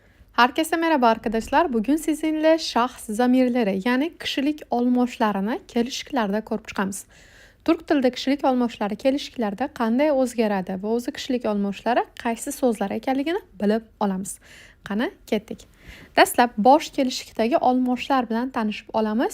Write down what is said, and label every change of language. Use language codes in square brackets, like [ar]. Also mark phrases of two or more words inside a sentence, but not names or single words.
[tr] Herkese merhaba arkadaşlar. Bugün sizinle şahs zamirleri [uz] yani kishilik olmoshlarini kelishliklarda ko'rib chiqamiz. Turk tilida kishilik olmoshlari kelishliklarda qanday o'zgaradi va o'zi kishilik olmoshlari qaysi so'zlar ekanligini bilib olamiz. Qani ketdik. Dastlab bosh kelishlikdagi olmoshlar bilan tanishib olamiz.